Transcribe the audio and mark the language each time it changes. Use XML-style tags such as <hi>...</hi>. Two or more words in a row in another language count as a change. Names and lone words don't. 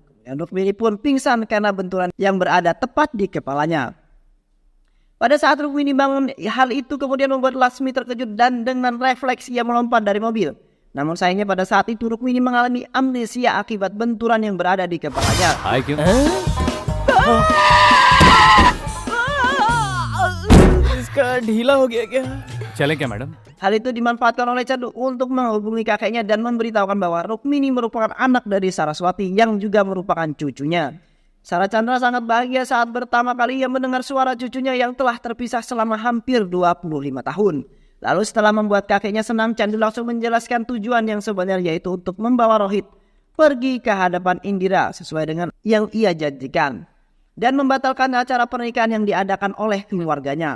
<id>Dan Rukmini pun pingsan karena benturan yang berada tepat di kepalanya. Pada saat Rukmini bangun, hal itu kemudian membuat Lasmi terkejut dan dengan refleks ia melompat dari mobil. Namun sayangnya pada saat itu Rukmini mengalami amnesia akibat benturan yang berada di kepalanya.</id> <hi>इसका ढीला हो गया क्या? चले क्या मैडम?</hi> <id>Hal itu dimanfaatkan oleh Chandu untuk menghubungi kakeknya dan memberitahukan bahwa Rukmini merupakan anak dari Saraswati yang juga merupakan cucunya. Saracandra sangat bahagia saat pertama kali ia mendengar suara cucunya yang telah terpisah selama hampir 25 tahun. Lalu setelah membuat kakeknya senang, Chandu langsung menjelaskan tujuan yang sebenarnya yaitu untuk membawa Rohit pergi ke hadapan Indira sesuai dengan yang ia janjikan dan membatalkan acara pernikahan yang diadakan oleh keluarganya.</id>